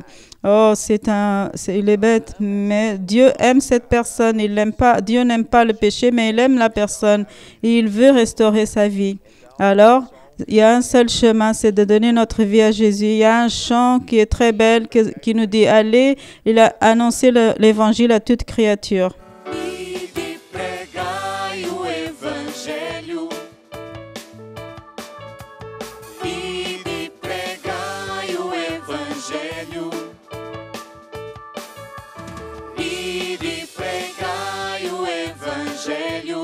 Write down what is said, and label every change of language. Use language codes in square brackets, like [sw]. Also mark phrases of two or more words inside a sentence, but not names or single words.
[fr] Oh, il est bête, mais Dieu aime cette personne. Il l'aime pas. Dieu n'aime pas le péché, mais il aime la personne et il veut restaurer sa vie. Alors, il y a un seul chemin, c'est de donner notre vie à Jésus. Il y a un chant qui est très belle, qui nous dit, allez, il a annoncé l'évangile à toute créature. [pt] Ide pregai o evangelho. Ide pregai o evangelho. Ide pregai o evangelho.